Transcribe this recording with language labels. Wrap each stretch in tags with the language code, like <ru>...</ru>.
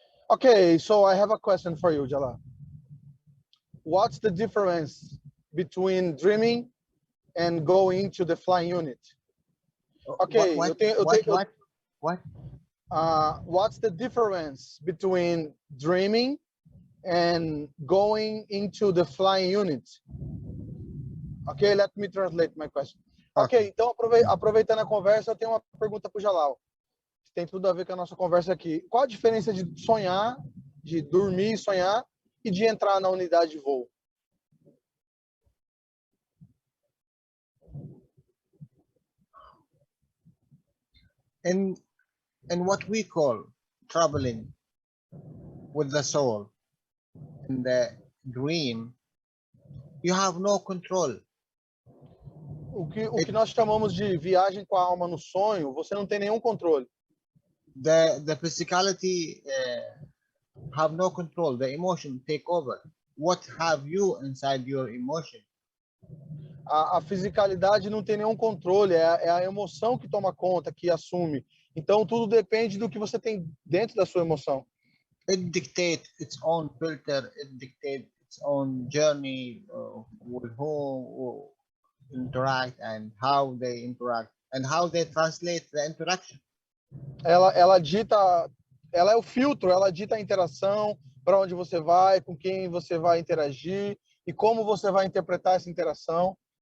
<en>Okay, so I have a question for you, Jalal. What's the difference between dreaming and going to the flying unit? Okay, What? What's the difference between dreaming and going into the flying unit? Okay, let me translate my question.</en> <pt>Ok, então aproveitando a conversa, eu tenho uma pergunta para o Jalal. Tem tudo a ver com a nossa conversa aqui. Qual a diferença de sonhar, de dormir e sonhar, e de entrar na unidade de voo?</pt> <en>In what we call traveling with the soul, in the dream, you have no control.</en> <pt>O que nós chamamos de viagem com a alma no sonho, você não tem nenhum controle.</pt> <en>The physicality have no control. The emotion take over. What have you inside your emotion?</en> <pt>A fisicalidade não tem nenhum controle, é a emoção que toma conta, que assume. Então, tudo depende do que você tem dentro da sua emoção.</pt> <en>It dictates its own filter. It dictates its own journey with whom interact and how they interact and how they translate the interaction.</en> <pt>Ela dita, ela é o filtro, ela dita a interação, para onde você vai, com quem você vai interagir e como você vai interpretar essa interação.</pt>